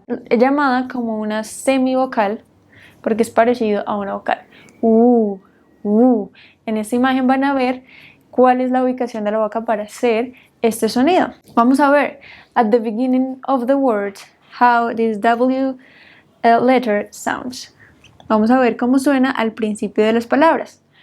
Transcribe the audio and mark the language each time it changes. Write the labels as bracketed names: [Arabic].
[Spanish] Es llamada como una semivocal porque es parecido a una vocal. W. En esta imagen van a ver cuál es la ubicación de la boca para hacer este sonido. Vamos a ver, [English] at the beginning of the word, how this W letter sounds. [Spanish] Vamos a ver cómo suena al principio de las palabras.